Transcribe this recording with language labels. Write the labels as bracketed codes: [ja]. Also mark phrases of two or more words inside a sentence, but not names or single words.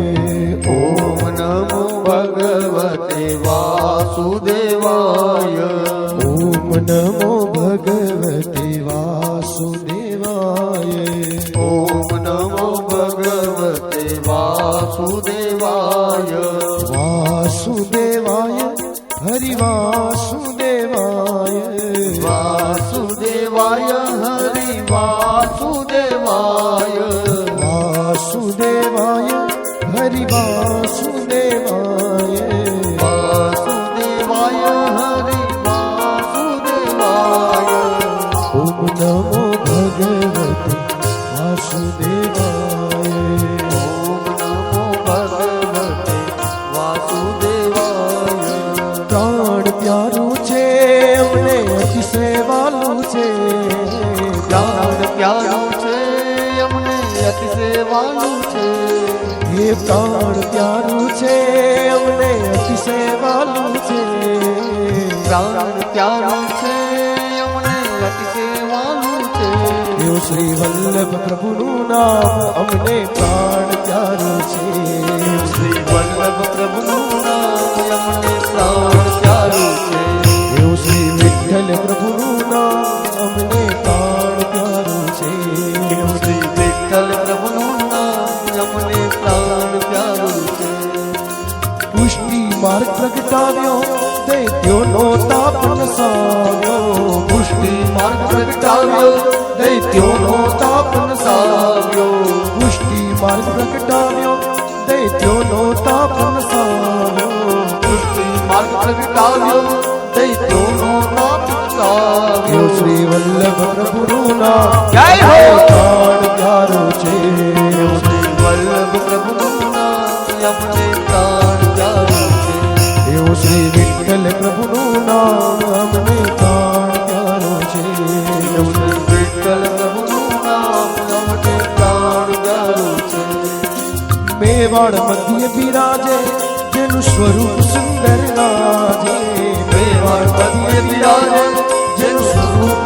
[sa] ओम नमो भगवते वासुदेवाय ओम नमो भगवते वासुदेवाय ओम नमो भगवते वासुदेवाय वासुदेवाय हरि वासुदेवाय वासुदेवाय हरि वासुदेवाय वासुदेवाय हरि वासुदेवाय वासुदेवाय हरि वासुदेवाय ओम नमो भगवते वासुदेवाय ओम नमो भगवते वासुदेवाय [gu] પ્રાણ પ્યારું છે અમને અતિશય વાલું છે પ્રાણ પ્યારું છે અમને અતિશય વાલું છે હે પ્રાણ પ્યારું છે અમને અતિશય વાલું છે પ્રાણ પ્યારું છે અમને અતિશય વાલું છે યો શ્રી વલ્લભ પ્રભુનું નામ અમને પ્રાણ પ્યારું છે શ્રી વલ્લભ પ્રભુનું નામ અમને પ્રાણ પ્યારું છે યો શ્રી વિઠ્ઠલ પ્રભુનું નામ અમને પ્રાણ પ્યારું છે શ્રી વિઠ્ઠલ પ્રભુનું નામ અમને પ્રાણ પ્યારું છે પુષ્ટિ માર્ગ પ્રગટાવ્યો દૈત્યોનો તાપ નસાવ્યો પુષ્ટિ માર્ગ પ્રગટાવ્યો દૈત્યોનો તાપ નસાવ્યો પુષ્ટિ માર્ગ પ્રગટાવ્યો દૈત્યોનો તાપ નસાવ્યો પુષ્ટિ માર્ગ પ્રગટાવ્યો દૈત્યોનો નાપ નસાવ્યો યો શ્રી વલ્લભ પ્રભુનું નામ જય હો પ્રાણ પ્યારો છે શ્રી વલ્લભ પ્રભુનું નામ અમને પ્રાણ પ્યારું છે યો શ્રી વિઠ્ઠલ પ્રભુનું નામ અમને પ્રાણ પ્યારો છે શ્રી વિઠ્ઠલ પ્રભુનું નામ અમને પ્રાણ પ્યારું છે મેવાડ મધ્ય વિરાજે જેનું સ્વરૂપ સુંદર લાજે મેવાડ મધ્ય બિરાજે જેનું સ્વરૂપ